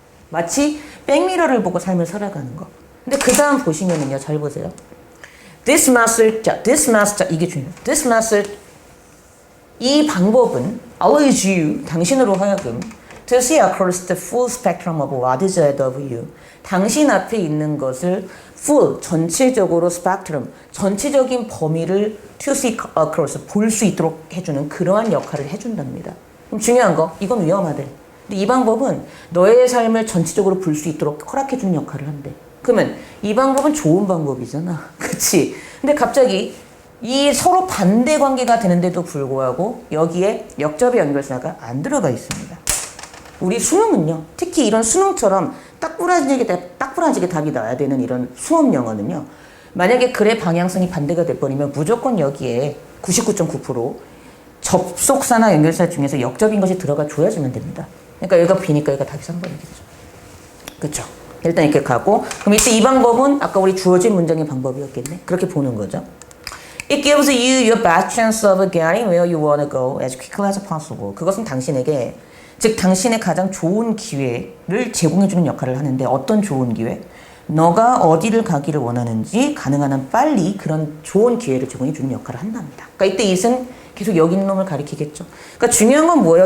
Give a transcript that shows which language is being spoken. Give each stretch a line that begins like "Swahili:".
Korean: 마치 백미러를 보고 삶을 살아가는 거. 근데 그 다음 보시면은요, 잘 보세요.
English: This master,
Korean: 이게 중요해요.
English: This master,
Korean: 이 방법은
English: allows you,
Korean: 당신으로 하여금
English: to see across the full spectrum of what is ahead of you.
Korean: 당신 앞에 있는 것을 full, 전체적으로 spectrum, 전체적인 범위를
English: to see across,
Korean: 볼 수 있도록 해주는 그러한 역할을 해준답니다. 그럼 중요한 거, 이건 위험하대. 근데 이 방법은 너의 삶을 전체적으로 볼 수 있도록 허락해주는 역할을 한대. 그러면 이 방법은 좋은 방법이잖아. 그치? 근데 갑자기 이 서로 반대 관계가 되는데도 불구하고 여기에 역접의 연결사가 안 들어가 있습니다. 우리 수능은요, 특히 이런 수능처럼 딱부라지게 답이 나야 되는 이런 수업 영어는요, 만약에 글의 방향성이 반대가 돼버리면 무조건 여기에 99.9% 접속사나 연결사 중에서 역접인 것이 들어가 줘야지만 됩니다. 그러니까 여기가 B니까 여기가 답이 3번이겠죠. 그쵸? 일단 이렇게 가고, 그럼 이때 이 방법은 아까 우리 주어진 문장의 방법이었겠네? 그렇게 보는 거죠.
English: It gives you your best chance of getting where you want to go as quickly as possible.
Korean: 그것은 당신에게, 즉 당신의 가장 좋은 기회를 제공해주는 역할을 하는데 어떤 좋은 기회? 너가 어디를 가기를 원하는지 가능한 한 빨리 그런 좋은 기회를 제공해주는 역할을 한답니다. 그러니까 이때 it은 계속 여기 있는 놈을 가리키겠죠. 그러니까 중요한 건 뭐예요?